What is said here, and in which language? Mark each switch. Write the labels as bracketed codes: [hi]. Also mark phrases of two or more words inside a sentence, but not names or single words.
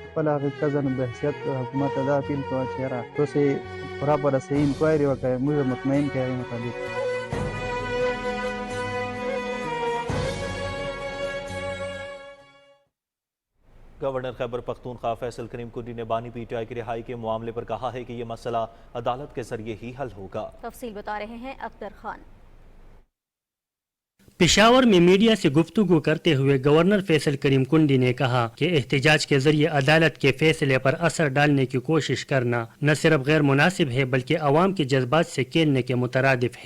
[ps] خپل هغې کزن په حیثیت حکومت ته دا اپیل کوه چې یاره تاسې پراپره صحیح انکوایري وکړئ، موږ مطمئن کړئ هغې مطابق. [ur] گورنر خیبر پختونخوا فیصل کریم کنڈی نے بانی پی ٹی آئی کی رہائی کے معاملے پر کہا ہے کہ یہ مسئلہ عدالت کے ذریعے ہی حل ہوگا. تفصیل بتا رہے ہیں اختر خان. پشاور میں میڈیا سے گفتگو کرتے ہوئے گورنر فیصل کریم کنڈی نے کہا کہ احتجاج کے ذریعے عدالت کے فیصلے پر اثر ڈالنے کی کوشش کرنا نہ صرف غیر مناسب ہے بلکہ عوام کے جذبات سے کھیلنے کے مترادف ہے.